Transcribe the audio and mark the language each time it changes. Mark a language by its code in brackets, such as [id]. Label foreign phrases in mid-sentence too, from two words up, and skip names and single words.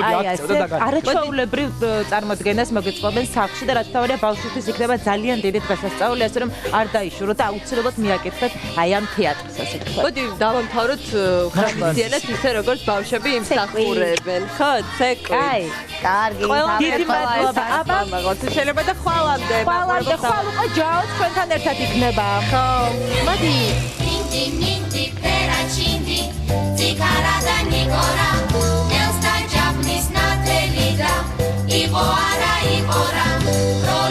[ka] აი ასე არაჩვეულებრივ წარმოდგენას მოგეწყობენ სახლში და რაც თავია ბავშვისთვის იქნება ძალიან დიდი დღესასწაული, ასე რომ არ დაიშურო და აუცილებლად მიაკეთეთ აი ამ თეატრს ასე ვთქვათ. მოდი დავამთავროთ ხანგრძლივად ისე როგორც ბავშვები იმსახურებენ. ხო, ცეკვი. აი, კარგი. დიდი მადლობა. აბა შეიძლება და ხვალამდე ხვალ ჯაოს ჩვენთან ერთად იქნება. ხო. მოდი. Minti peracindi, zikara da nigora, neosta japnis na telida, igo ara igora.